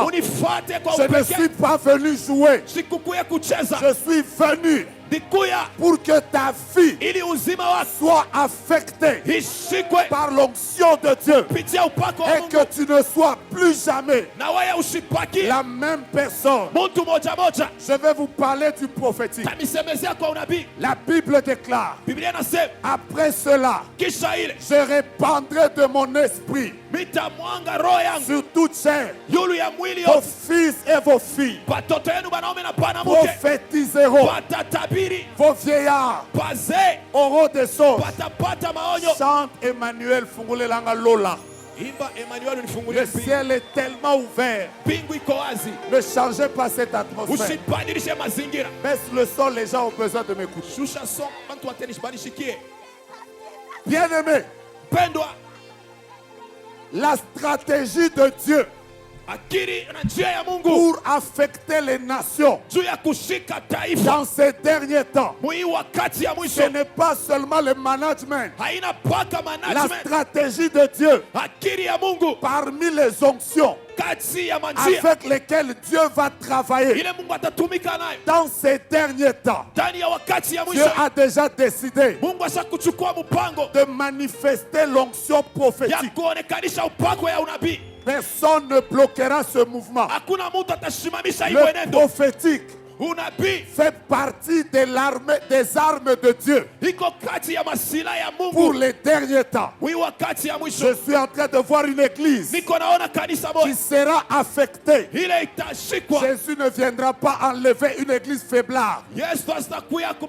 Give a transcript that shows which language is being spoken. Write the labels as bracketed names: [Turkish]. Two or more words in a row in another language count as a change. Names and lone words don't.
[Swahili] unifuate kwa [French] Je ne [Swahili] upekee. [French] suis pas venu jouer. [Swahili] Sikukuya kucheza, [French] Je suis venu [Swahili] nikuya [French] pour que ta vie [Swahili] ili uzima wako [French] soit affectée [Swahili] ishikwe [French] par l'onction de Dieu [Swahili] kupitia upako wa [French] et [Swahili] Mungu, [French] que tu ne sois plus jamais [Swahili] na wewe usipaki [French] la même personne. [Swahili] mtu moja moja. [French] Je vais vous parler du prophétique. [Swahili] Tamisemezea kwa unabii. [French] La Bible déclare, [Swahili] Biblia inasema [French] après cela, [Swahili] kisha ile [French] je répandrai de mon esprit [Swahili] mitamwanga roho yangu [French] sur toute chair. [Swahili] yulu ya mwili [French] Vos [Swahili] yote. [French] fils et vos filles [Swahili] Watoto yenu wanaume na banamuke [French] prophétiseront. [Swahili] watatabiri, [French] Vos vieillards [Swahili] wazee [French] auront des songes. [Swahili] watapata maonyo. [French] Chante Emmanuel [Lingala] Fungulelanga Lola. [Swahili] Imba Emmanuel, [French] Le [Swahili] unifungulie mbingu. [French] ciel est tellement ouvert. [Swahili] Mbingu iko wazi, [French] Ne changez pas cette atmosphère. [Swahili] usibadilishe mazingira. [French] Baisse le son, les gens ont besoin de m'écouter. [Swahili] Shusha son, bantu watenishikie. [French] Bien-aimés, [Swahili] Pendwa, [French] la stratégie de Dieu [Swahili] akili na njia ya Mungu [French] pour affecter les nations [Swahili] juu ya kushika taifa [French] dans ces derniers temps, [Swahili] mwi wakati ya [French] ce [Swahili] mwisho [French] n'est pas seulement le management. [Swahili] haina paka [French] La [Swahili] management. [French] stratégie de Dieu [Swahili] Akili ya Mungu [French] parmi les onctions [Swahili] kati ya manjia [French] avec lesquelles Dieu va travailler [Swahili] ile Mungu atatumika nayo [French] dans ces derniers temps. [Swahili] ndani ya wakati ya [French] Dieu [Swahili] mwisho. [French] a déjà décidé [Swahili] Mungu ashakuchukua mpango [French] de manifester l'onction [Swahili] ya [French] prophétique. [Swahili] kuonekanisha upako ya unabii. [French] Personne ne bloquera ce mouvement. [Swahili] Hakuna mtu atasimamisha hii [French] Le [Swahili] mwenendo. [French] prophétique [Swahili] Unabii [French] fait partie de des armes de Dieu [Swahili] iko kati ya masila ya [French] pour [Swahili] Mungu [French] les derniers temps. [Swahili] mwi wakati ya [French] Je [Swahili] mwisho. [French] suis en train de voir une église [Swahili] Niko naona kanisa [French] qui [Swahili] moja [French] sera affectée. [Swahili] ile itashikwa. [French] Jésus ne viendra pas enlever une église faiblard. [Swahili] Yesu atakuya